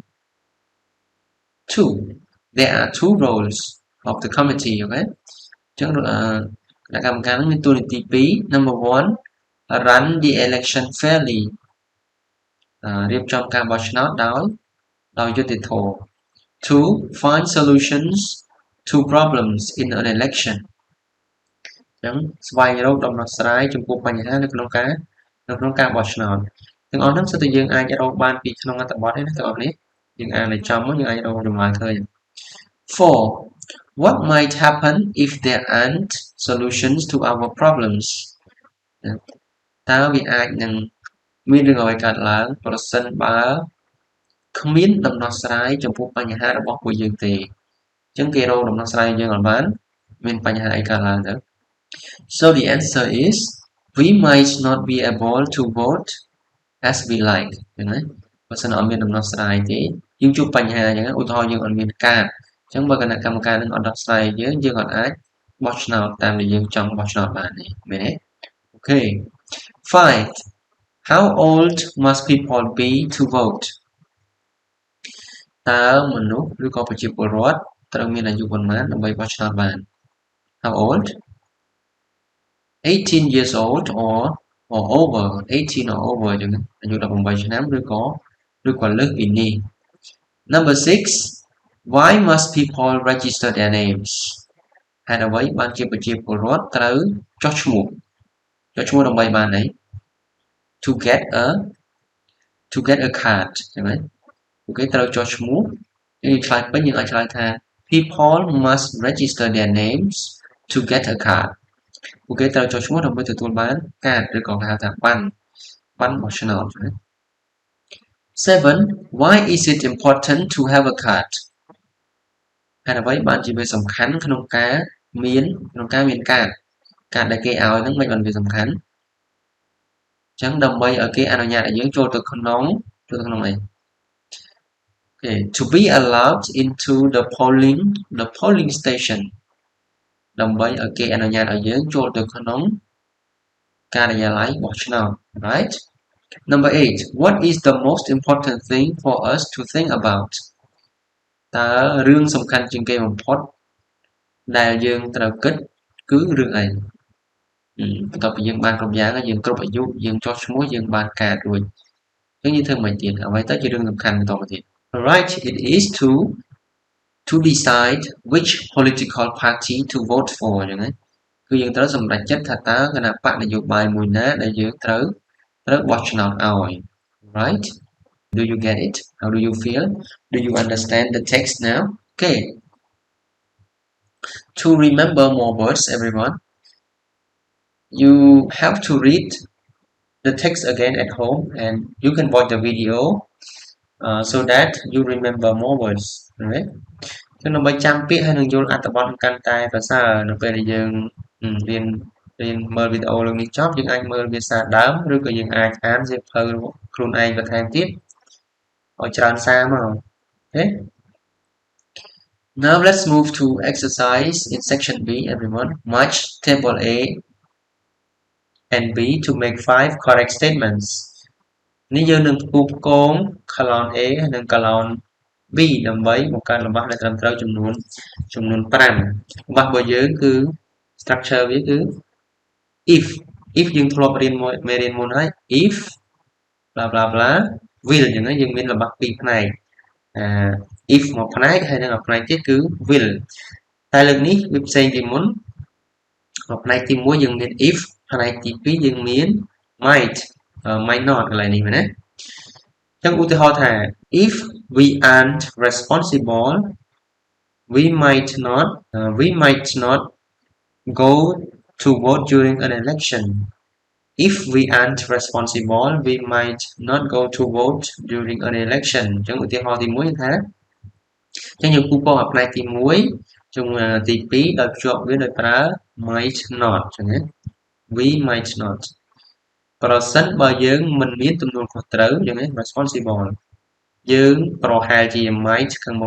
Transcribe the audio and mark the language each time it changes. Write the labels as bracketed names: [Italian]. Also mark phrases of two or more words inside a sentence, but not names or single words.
[English] two there are two roles of the committee [Khmer] អូខេអញ្ចឹងគណៈកម្មការនេះមានតួនាទី2 [English] number 1 run the election fairly [Khmer] រៀបចំការបោះឆ្នោតដោយយុត្តិធម៌ [English] two find solutions to problems in an election [Khmer] អញ្ចឹងស្វែងរកដំណោះស្រាយចំពោះបញ្ហានៅក្នុងការបោះឆ្នោតទាំងអស់ហ្នឹងសិតតែយើងអាចរកបានពីក្នុងអត្ថបទនេះណាទាំងអស់នេះយើងអានឲ្យចំមកយើងអាចរកចម្លើយឃើញ 4. [English] What might happen if there aren't solutions to our problems [Khmer] តើវាអាចនឹងមានរឿងអ្វីកើតឡើងប្រសិនបើគ្មានដំ ណោះស្រាយចំពោះបញ្ហារបស់ពួកយើងទេអញ្ចឹងគេរកដំណោះស្រាយយើងអត់បានមានបញ្ហាអីកើតឡើងទៅ [English] So the answer is we might not be able to vote as we like [Khmer] ឃើញទេបើសិនអត់មានដំណោះស្រាយទេយើងជួបបញ្ហាអញ្ចឹងឧទាហរណ៍យើងអត់មានកាតអញ្ចឹងបើគណៈកម្មការនឹងអត់ដោះស្រាយយើងអត់អាចបោះឆ្នោតតាមដែលយើងចង់បោះឆ្នោតបានទេមែនទេអូខេ 5. [English] How old must people be to vote [Khmer] តើមនុស្សឬក៏ប្រជាពលរដ្ឋត្រូវមានអាយុប៉ុន្មានដើម្បីបោះឆ្នោតបាន [English] How old 18 years old or over 18 or over [Khmer] អញ្ចឹងអាយុ18ឆ្នាំឬក៏លើសពីនេះ [English] Number 6 Why must people register their names [Khmer] ហេតុអ្វីបានជាប្រជាពល រដ្ឋត្រូវចុះឈ្មោះដើម្បីបានអី [English] to get a card [Khmer] ឃើញទេពួកគេត្រូវចុះឈ្មោះយើងឆ្លើយពេញយើងអាចឆ្លើយថា [English] people must register their names to get a card [Khmer] ពួកគេត្រូវចុះឈ្មោះដើម្បីទទួលបានកាតឬក៏គេហៅថាប័ណ្ណបោះឆ្នោត 7. [English] Why is it important to have a card [Khmer] ហេតុអ្វីបានជាវាសំខាន់ក្នុងការមានកាតដែលគេឲ្យហ្នឹងមិនបានវាសំខាន់អញ្ចឹងដើម្បីឲ្យគេអនុញ្ញាតឲ្យយើងចូលទៅក្នុងអី [English] Okay, to be allowed into the polling station [Khmer] ដើម្បីឲ្យគេ អនុញ្ញាតឲ្យយើងចូលទៅក្នុងការិយាល័យបោះឆ្នោត [English] right number 8 what is the most important thing for us to think about [Khmer] តើរឿងសំ ខាន់ជាងគេបំផុតដែលយើងត្រូវគិតគឺរឿងអីបន្ទាប់ពីយើងបានគ្រប់យ៉ាងហើយយើងគ្រប់អាយុយើង ចុះឈ្មោះយើងបានការរួចយើងធ្វើមិនទៀតអ្វីទៅជារឿងសំខាន់បន្តមកទៀត [English] right it is to decide which political party to vote for [Khmer] អញ្ចឹងណាគឺយើងត្រូវសម្រេចចិត្តថាតើគណៈបកនយោបាយមួយណាដែលយើងត្រូវបោះឆ្នោតឲ្យ [English] right do you get it how do you feel do you understand the text now okay to remember more words everyone you have to read the text again at home and you can watch the video so that you remember more words right [Khmer] ចឹងដើម្បីចាំពាក្យហើយនឹងយល់អត្ថបទកាន់តែប្រសើរនៅពេលដែលយើងរៀនមើលវីដេអូលើនេះចប់យើងអាចមើលវាសារដើមឬក៏យើងអាចអានសៀវភៅខ្លួនឯងបន្ថែមទៀតឲ្យច្រើនសារមក okay [English] now let's move to exercise in section B everyone match table A and B to make 5 correct statements [Khmer] នេះយើងនឹងផ្គូផ្គង [English] column A [Khmer] និង [English] column B [Khmer] ដើម្បីបង្កើតល្បះដែលត្រឹមត្រូវចំនួន5ល្បះរបស់យើងគឺ structure វាគឺ if យើងធ្លាប់រៀនមេរៀនមុនហើយ [English] if bla bla bla will [Khmer] អញ្ចឹងយើងមានល្បះ2ផ្នែកif មួយផ្នែកហើយនិងផ្នែកទៀតគឺ will តែលើកនេះវាផ្សេងពីមុនផ្នែកទី1យើងមាន if ផ្នែកទី2យើងមាន [English] might not [Khmer] កន្លែងនេះមែនទេចឹងឧទាហរណ៍ថា [English] if we aren't responsible we might not go to vote during an election [Khmer] if we aren't responsible we [English] might not [Khmer] go to vote during an election ចឹងឧទាហរណ៍ទី1ថាចឹងយើងគូពងផ្នែកទី1ជំនួសទី2ដោយភ្ជាប់វាដោយប្រើ might not ចឹងណា [English] we might not [Khmer] ប្រសិនបើយើងមិនមានទំនួលខុសត្រូវចឹងណា responsible យើងប្រហែលជា might ខាងមុំ